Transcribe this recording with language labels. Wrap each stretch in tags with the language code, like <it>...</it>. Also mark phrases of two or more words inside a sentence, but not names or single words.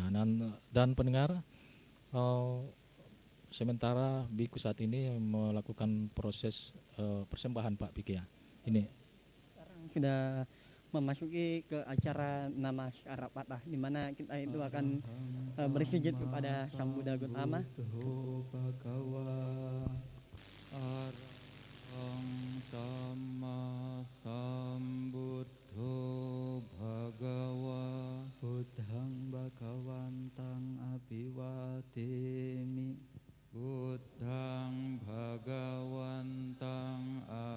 <id>Dan pendengar, sementara biku saat ini melakukan proses persembahan Pak Piki ya. Ini Sekarang sudah memasuki ke acara Namaskara Patah, di mana kita itu akan bersujud kepada Sang Buddha Gautama.</id> <pi>Sama sambuddho bhagawa buddhang bhagawantang abhiwademi buddhang bhagawantang</pi>